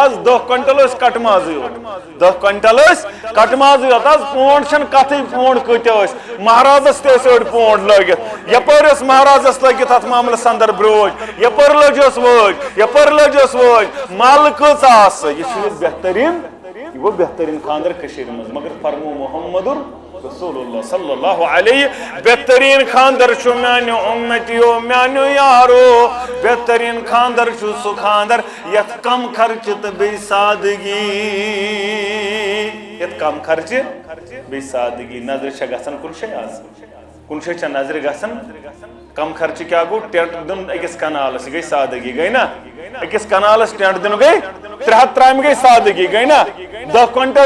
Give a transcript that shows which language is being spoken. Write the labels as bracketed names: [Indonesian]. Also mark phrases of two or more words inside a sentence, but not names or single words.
[Kashmiri] حظ 10 کوینٹل ٲسۍ کٹہٕ مازٕے یوت 10 کوینٹل ٲسۍ کٹہٕ مازٕے یوت حظ پونٛڈ چھنہٕ کتھٕے پونٛڈ کۭتیاہ ٲسۍ مہرازس تہِ ٲسۍ أڑۍ پونٛڈ لٲگِتھ یپٲرۍ ٲس مہرازس لٲگِتھ اتھ معاملس اندر برٛوچ یپٲرۍ لٔجس وٲج یپٲرۍ لٔجس وٲج مل کۭژاہ آسہٕ یہِ چھُ بہتریٖن یہِ گوٚو بہتریٖن خاندر کٔشیٖرِ منٛز مگر فرمو محمد رسول اللہ [Arabic] صلی اللہ علیہ [Kashmiri] بہترین خاندر چھُ میانیو اُمتیو میانیو یارو بہترین خاندر چھُ سُہ خاندر یتھ کم خرچہِ تہٕ بیٚیہِ سادگی یتھ کم خرچہِ بیٚیہِ سادگی نظرِ چھےٚ گژھان کُنہِ جایہِ آز کُنہِ جایہِ چھےٚ نظرِ گژھان کم خرچہِ کیٛاہ گوٚو ٹٮ۪نٹ دیُن أکِس کنالس یہِ گٔے سادگی گٔے نا أکِس کنالس ٹٮ۪نٹ دِنُن گٔے 3 ہتھ ترامہِ گٔے سادگی گٔے نا 10 کوینٹل